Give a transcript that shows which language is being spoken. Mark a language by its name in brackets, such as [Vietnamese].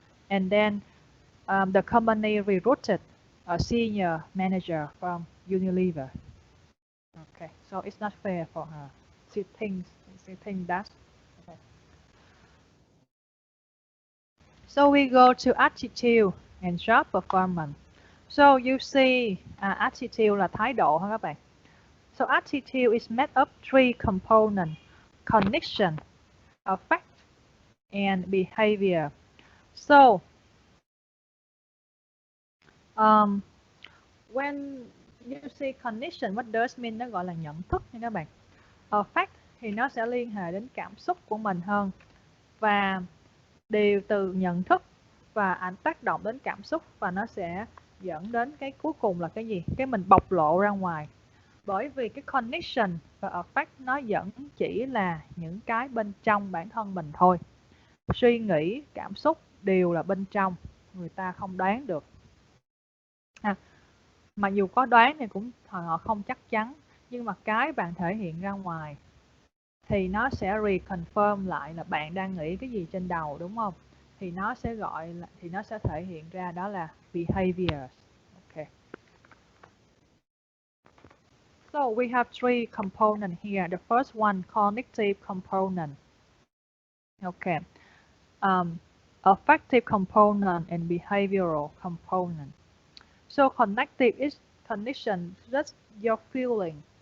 [English] And then the company recruited a senior manager from Unilever. Okay, so it's not fair for her. She thinks that. Okay. So we go to attitude and job performance. So you see, [Vietnamese] attitude là thái độ hả các bạn? [English] So attitude is made up 3 components: cognition, affect, and behavior. So when you see cognition, what does mean? [Vietnamese] Nó gọi là nhận thức nha các bạn. Affect thì nó sẽ liên hệ đến cảm xúc của mình hơn, và đều từ nhận thức và ảnh tác động đến cảm xúc, và nó sẽ dẫn đến cái cuối cùng là cái gì? Cái mình bộc lộ ra ngoài. Bởi vì cái cognition và affect nó vẫn chỉ là những cái bên trong bản thân mình thôi. Suy nghĩ, cảm xúc đều là bên trong, người ta không đoán được. Mà dù có đoán thì cũng họ không chắc chắn, nhưng mà cái bạn thể hiện ra ngoài thì nó sẽ reconfirm lại là bạn đang nghĩ cái gì trên đầu, đúng không? Thì nó sẽ thể hiện ra đó là behavior. [English] Okay. So we have 3 components here. The first one, cognitive component. Okay. Affective component and behavioral component. So cognitive is cognition, that's your feeling.